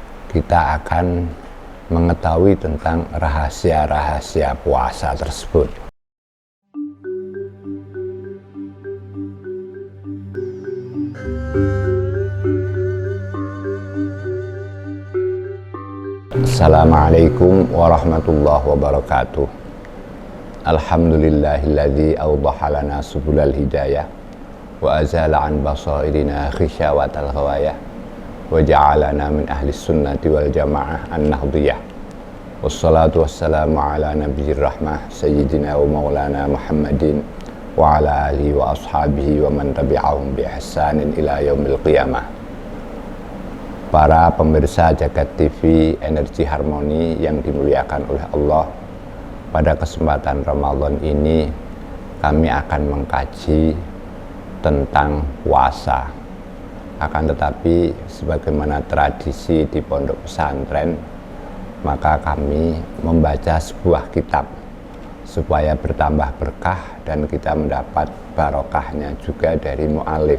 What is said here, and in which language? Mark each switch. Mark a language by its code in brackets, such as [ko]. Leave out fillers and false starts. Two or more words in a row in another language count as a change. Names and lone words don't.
[id] kita akan mengetahui tentang rahasia-rahasia puasa tersebut. [ar] السلام عليكم ورحمة الله وبركاته. الحمد لله الذي أوضح لنا سبل الهداية وأزال عن بصائرنا غشاوات الغواية وجعلنا من أهل السنة والجماعة النهضية. والصلاة والسلام على نبي الرحمة سيدنا ومولانا محمد وعلى آله وأصحابه ومن تبعهم بإحسان إلى يوم القيامة. [id] Para pemirsa Jagat TV Energi Harmoni yang dimuliakan oleh Allah, pada kesempatan Ramadan ini kami akan mengkaji tentang puasa. Akan tetapi sebagaimana tradisi di pondok pesantren, maka kami membaca sebuah kitab supaya bertambah berkah dan kita mendapat barokahnya juga dari mu'alif.